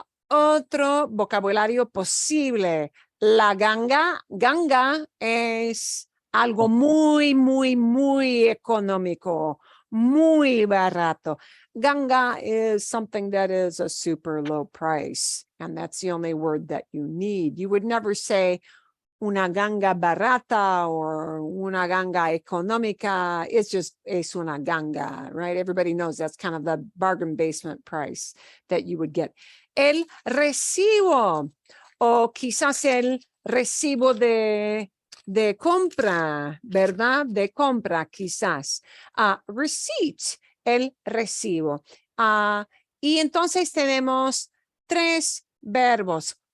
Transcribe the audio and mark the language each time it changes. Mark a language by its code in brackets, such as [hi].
[es] Otro vocabulario posible. La ganga. Ganga es algo muy, muy, muy económico, muy barato. [en] Ganga is something that is a super low price, and that's the only word that you need. You would never say [es] una ganga barata [en] or [es] una ganga económica. [en] It's just [es] es una ganga, [en] right? Everybody knows that's kind of the bargain basement price that you would get. [es] El recibo, o quizás el recibo de compra, ¿verdad? De compra, quizás. Receipt, el recibo. Y entonces tenemos 3 verbos.